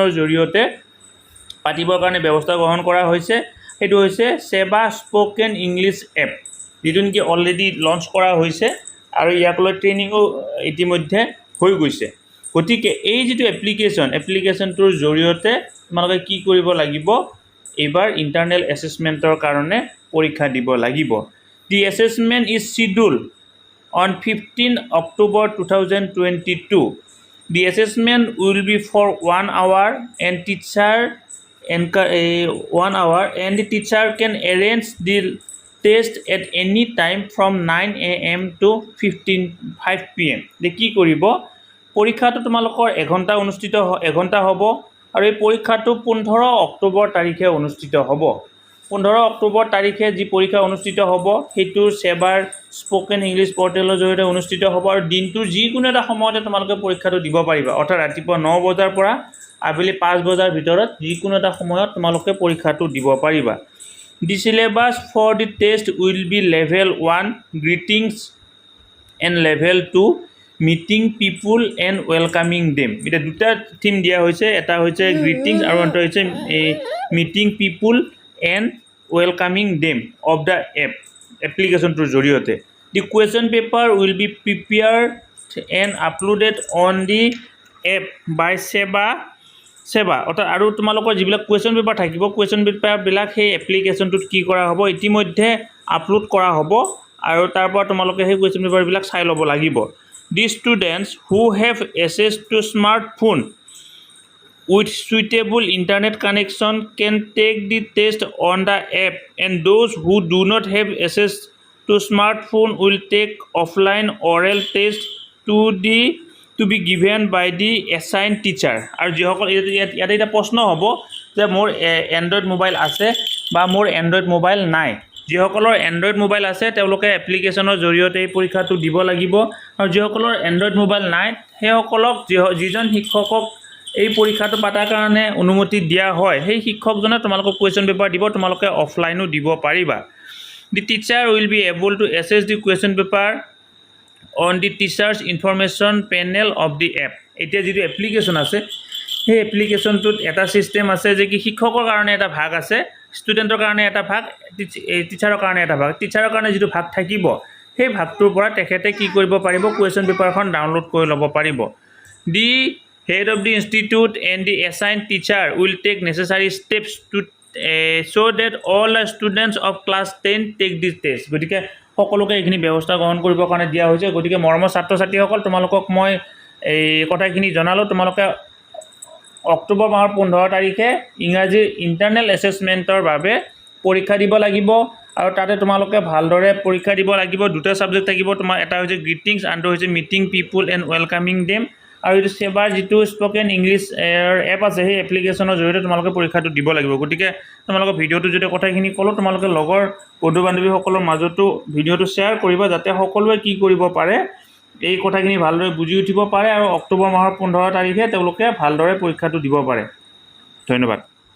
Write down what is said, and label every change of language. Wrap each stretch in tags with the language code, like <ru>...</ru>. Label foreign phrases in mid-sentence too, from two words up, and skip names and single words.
<as>জৰিয়তে পাতিবৰ কাৰণে ব্যৱস্থা গ্ৰহণ কৰা হৈছে এটো হৈছে সেবা</as> <en>spoken English app</en> <as>যিটো কি</as> <en>already launch</en> <as>কৰা হৈছে আৰু ইয়াকলৈ ট্ৰেইনিংও ইতিমধ্যে হৈ গৈছে গতিকে এই যেটো এপ্লিকেশনটোৰ জৰিয়তে তোমালোকে কি কৰিব লাগিব এবাৰ</as> <en>internal assessment</en> <as>কাৰণে পৰীক্ষা দিব লাগিব</as> <en>The assessment is scheduled on 15 October 2022. The assessment will be for 1 hour and the teacher can arrange the test at any time from 9 AM to 5 PM.</en> <as>The কি কৰিব পৰীক্ষাটো তোমালোকৰ 1 ঘণ্টা হ'ব আৰু এই পৰীক্ষাটো 15 অক্টোবৰ তাৰিখে অনুষ্ঠিত হ'ব 15 অক্টোবৰ তাৰিখে যি পৰীক্ষা অনুষ্ঠিত হ'ব হেতু সেবাৰ</as> <en>spoken English portal</en> <as>জৰিয়তে অনুষ্ঠিত হ'ব আৰু দিনটো যিকোনো এটা সময়তে তোমালোকে পৰীক্ষাটো দিব পাৰিবা অৰ্থাৎ ৰাতিপুৱা 9 বজাৰ পৰা আবেলি 5 বজাৰ ভিতৰত যিকোনো এটা সময়ত তোমালোকে পৰীক্ষাটো দিব পাৰিবা</as> <en>The syllabus for the test will be level 1 greetings and level 2 meeting people and welcoming them</en> <as>এটা দুটা থিম দিয়া হৈছে এটা হৈছে greetings আৰু এটা</as> <en>হৈছে meeting people and welcoming them of the application to জৰিয়তে the question paper will be prepared and uploaded on the app by সেবা</en> <as>অৰ্থাৎ আৰু তোমালোকৰ যিবিলাক</as> <en>question paper</en> <as>থাকিব</as> <en>question paper</en> <as>বিলাক সেই এপ্লিকেশনটোত কি কৰা হ'ব ইতিমধ্যে আপলোড কৰা হ'ব আৰু তাৰ পৰা তোমালোকে সেই question paper বিলাক চাই ল'ব লাগিব</as> <en>the students who have access to smartphone with suitable internet connection can take the test on the app and those who do not have access to smartphone will take offline oral test to be given by the assigned teacher</en> <as>আৰু যিসকল ইয়াতে এটা প্ৰশ্ন হ'ব যে মোৰ এন্ড্ৰইড মোবাইল আছে বা মোৰ এন্ড্ৰইড মোবাইল নাই যিসকলৰ এণ্ড্ৰইড মোবাইল আছে তেওঁলোকে এপ্লিকেশ্যনৰ জৰিয়তে এই পৰীক্ষাটো দিব লাগিব আৰু যিসকলৰ এণ্ড্ৰইড মোবাইল নাই সেইসকলক যিজন শিক্ষকক এই পৰীক্ষাটো পাতাৰ কাৰণে অনুমতি দিয়া হয় সেই শিক্ষকজনে তোমালোকক</as> <en>question paper</en> <as>দিব তোমালোকে অফলাইনো দিব পাৰিবা</as> <en>The teacher will be able to assess the question paper on the teacher's information panel of the app</en> <as>এতিয়া যিটো এপ্লিকেশ্যন আছে সেই এপ্লিকেশ্যনটোত এটা ছিষ্টেম আছে যে কি শিক্ষকৰ কাৰণে এটা ভাগ আছে ষ্টুডেণ্টৰ কাৰণে এটা ভাগ টিচাৰৰ কাৰণে এটা ভাগ টিচাৰৰ কাৰণে যিটো ভাগ থাকিব সেই ভাগটোৰ পৰা তেখেতে কি কৰিব পাৰিব কুৱেশ্যন পেপাৰখন ডাউনলোড কৰি ল'ব পাৰিব দি</as> <en>head of the institute and the assigned teacher will take necessary steps to so that all the students of class 10 take this test</en> <as>গতিকে সকলোকে এইখিনি ব্যৱস্থা গ্ৰহণ কৰিবৰ কাৰণে দিয়া হৈছে গতিকে মৰমৰ ছাত্ৰ ছাত্ৰীসকল তোমালোকক মই এই কথাখিনি জনালোঁ তোমালোকে অক্টোবৰ মাহৰ 15 তাৰিখে ইংৰাজীৰ</as> <en>internal assessment</en> <as>বাবে পৰীক্ষা দিব লাগিব আৰু তাতে তোমালোকে ভালদৰে পৰীক্ষা দিব লাগিব দুটা সাবজেক্ট থাকিব তোমাৰ এটা হৈছে গ্ৰিটিংছ আনটো হৈছে</as> <en>meeting people and welcoming them</en> <as>আৰু এইটো সেবাৰ যিটো</as> <en>spoken English app</en> <as>আছে সেই এপ্লিকেশ্যনৰ জৰিয়তে তোমালোকে পৰীক্ষাটো দিব লাগিব গতিকে তোমালোকৰ ভিডিঅ'টো যদি কথাখিনি ক'লোঁ তোমালোকে লগৰ বন্ধু বান্ধৱীসকলৰ মাজতো ভিডিঅ'টো শ্বেয়াৰ কৰিবা যাতে সকলোৱে কি কৰিব পাৰে এই কথাখিনি ভালদৰে বুজি উঠিব পাৰে আৰু অক্টোবৰ মাহৰ 15 তাৰিখে তেওঁলোকে ভালদৰে পৰীক্ষাটো দিব পাৰে ধন্যবাদ</as>